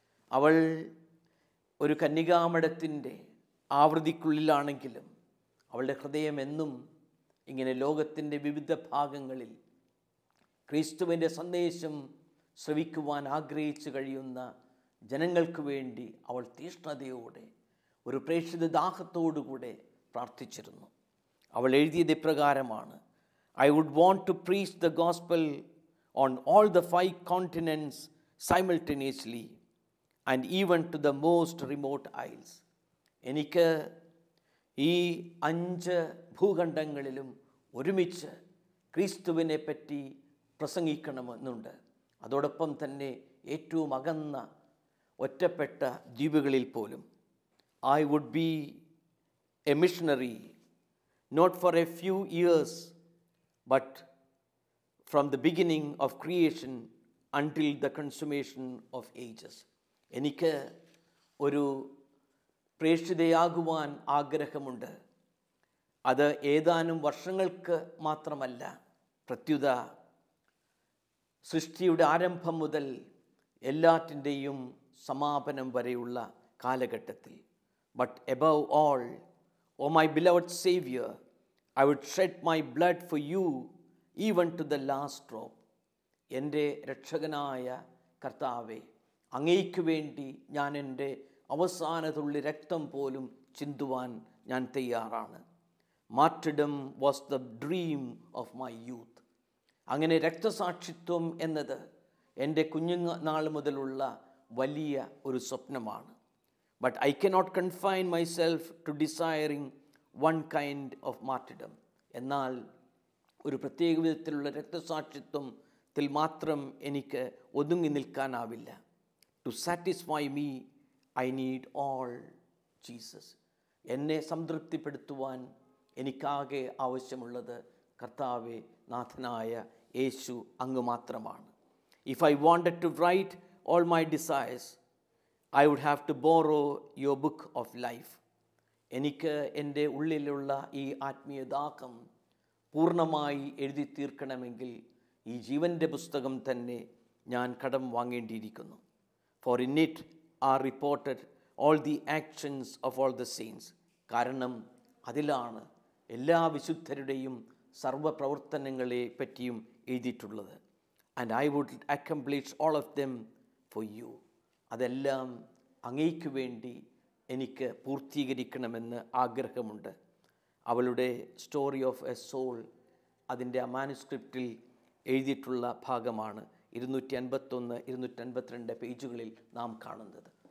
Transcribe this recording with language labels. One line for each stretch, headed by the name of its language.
Malayalam: അവൾ ഒരു കന്യകാമഠത്തിൻ്റെ ആവൃത്തിക്കുള്ളിലാണെങ്കിലും അവളുടെ ഹൃദയം എന്നും ഇങ്ങനെ ലോകത്തിൻ്റെ വിവിധ ഭാഗങ്ങളിൽ ക്രിസ്തുവിൻ്റെ സന്ദേശം ശ്രവിക്കുവാൻ ആഗ്രഹിച്ചു കഴിയുന്ന ജനങ്ങൾക്ക് വേണ്ടി അവൾ തീഷ്ണതയോടെ, ഒരു പ്രേക്ഷിത ദാഹത്തോടുകൂടെ പ്രാർത്ഥിച്ചിരുന്നു. അവൾ എഴുതിയത് ഇപ്രകാരമാണ്:
English: I would want to preach the gospel on all the 5 continents simultaneously and even to the most remote isles.
Malayalam: എനിക്ക് ഈ 5 ഭൂഖണ്ഡങ്ങളിലും ഒരുമിച്ച് ക്രിസ്തുവിനെ പറ്റി പ്രസംഗിക്കണമെന്നുണ്ട്. അതോടൊപ്പം തന്നെ ഏറ്റവും അകന്ന ഒറ്റപ്പെട്ട ദ്വീപുകളിൽ പോലും.
English: I would be a missionary not for a few years but from the beginning of creation until the consummation of ages.
Malayalam: എനിക്ക് ഒരു പ്രേക്ഷിതയാകുവാൻ ആഗ്രഹമുണ്ട്. അത് ഏതാനും വർഷങ്ങൾക്ക് മാത്രമല്ല, പ്രത്യുത സൃഷ്ടിയുടെ ആരംഭം മുതൽ എല്ലാറ്റിൻ്റെയും സമാപനം വരെയുള്ള കാലഘട്ടത്തിൽ.
English: But above all, O my beloved Savior, I would shed my blood for you even to the last drop.
Malayalam: എൻ്റെ രക്ഷകനായ കർത്താവേ, അങ്ങേയ്ക്ക് വേണ്ടി ഞാൻ എൻ്റെ അവസാന തുള്ളി രക്തം പോലും ചിന്തുവാൻ ഞാൻ തയ്യാറാണ്.
English: Martyrdom was the dream of my youth.
Malayalam: അങ്ങനെ രക്തസാക്ഷിത്വം എന്നത് എൻ്റെ കുഞ്ഞുനാൾ മുതലുള്ള വലിയ ഒരു സ്വപ്നമാണ്.
English: But I cannot confine myself to desiring one kind of martyrdom.
Malayalam: എന്നാൽ ഒരു പ്രത്യേക വിധത്തിലുള്ള രക്തസാക്ഷിത്വത്തിൽ മാത്രം എനിക്ക് ഒതുങ്ങി നിൽക്കാനാവില്ല.
English: To satisfy me, I need all Jesus.
Malayalam: എന്നെ സംതൃപ്തിപ്പെടുത്തുവാൻ എനിക്കാകെ ആവശ്യമുള്ളത് കർത്താവേ, നാഥനായ യേശു അങ്ങ് മാത്രമാണ്.
English: If I wanted to write all my desires, I would have to borrow your book of life.
Malayalam: എനിക്ക് എൻ്റെ ഉള്ളിലുള്ള ഈ ആത്മീയ ദാഹം പൂർണ്ണമായി എഴുതി തീർക്കണമെങ്കിൽ ഈ ജീവൻ്റെ പുസ്തകം തന്നെ ഞാൻ കടം വാങ്ങേണ്ടിയിരിക്കുന്നു.
English: For in it are reported all the actions of all the saints.
Malayalam: കാരണം അതിലാണ് എല്ലാ വിശുദ്ധരുടെയും സർവ്വപ്രവർത്തനങ്ങളെ പറ്റിയും എഴുതിയിട്ടുള്ളത്.
English: And I would accomplish all of them for you.
Malayalam: അതെല്ലാം അങ്ങേയ്ക്ക് വേണ്ടി എനിക്ക് പൂർത്തീകരിക്കണമെന്ന് ആഗ്രഹമുണ്ട്. അവളുടെ സ്റ്റോറി ഓഫ് എ സോൾ അതിൻ്റെ മാനുസ്ക്രിപ്റ്റിൽ എഴുതിയിട്ടുള്ള ഭാഗമാണ് 251, 252 പേജുകളിൽ നാം കാണുന്നത്.